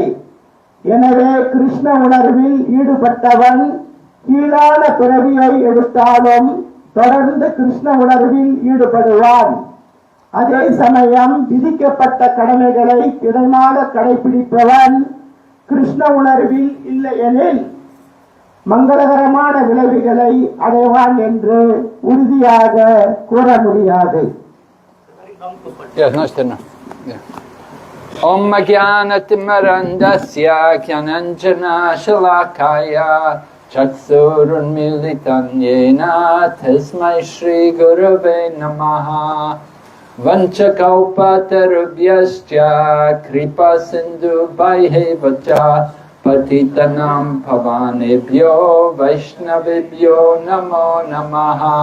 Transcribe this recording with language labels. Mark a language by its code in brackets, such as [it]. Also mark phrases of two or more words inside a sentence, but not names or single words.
[ta] எனவே கிருஷ்ண உணர்வில் ஈடுபட்டவன் கீழான பிறவியை எடுத்தாலும் தொடர்ந்து கிருஷ்ண உணர்வில் ஈடுபடுவான். அதே சமயம் விதிக்கப்பட்ட கடமைகளை திடமாக கடைபிடிப்பவன் கிருஷ்ண உணர்வில் இல்லையெனில் மங்களகரமான விளைவுகளை அடைவான் என்று உறுதியாக கூற முடியாது. [sa] ॐ ज्ञानतिमिरान्धस्य ज्ञानाञ्जन शलाकया चक्षुरुन्मीलितं येन तस्मै श्री गुरवे नमः वाञ्छाकल्पतरुभ्यश्च कृपा सिन्धुभ्य एव च पतितानां पावनेभ्यो वैष्णवेभ्यो नमो नमः.